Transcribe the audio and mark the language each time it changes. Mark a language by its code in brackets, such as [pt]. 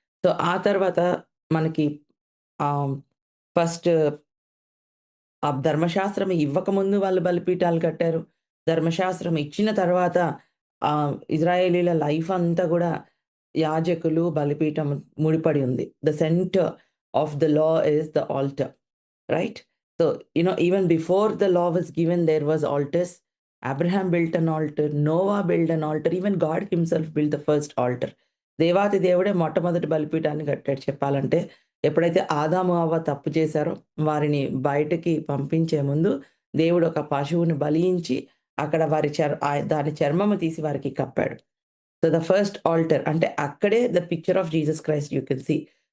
[te] So ఆ తర్వాత మనకి ఫస్ట్ ధర్మశాస్త్రం ఇవ్వకముందు వాళ్ళు బలిపీఠాలు కట్టారు. ధర్మశాస్త్రం ఇచ్చిన తర్వాత ఇజ్రాయేలీల లైఫ్ అంతా గూడా యాజకులు, బలిపీఠం ముడిపడి ఉంది. [en] The centre of the law is the altar. Right? So, even before the law was given, there was altars. Abraham built an altar. Noah built an altar. Even God himself built the first altar. [te] దేవాతి దేవుడే మొట్టమొదటి బలిపీఠాన్ని కట్టాడు చెప్పాలంటే. ఎప్పుడైతే ఆదాము, అవ్వ తప్పు చేశారో వారిని బయటకి పంపించే ముందు దేవుడు ఒక పశువుని బలియించి అక్కడ దాని చర్మము తీసి వారికి కప్పాడు. [en] so the first altar [te] అంటే అక్కడే [en] The picture of Jesus Christ you can see.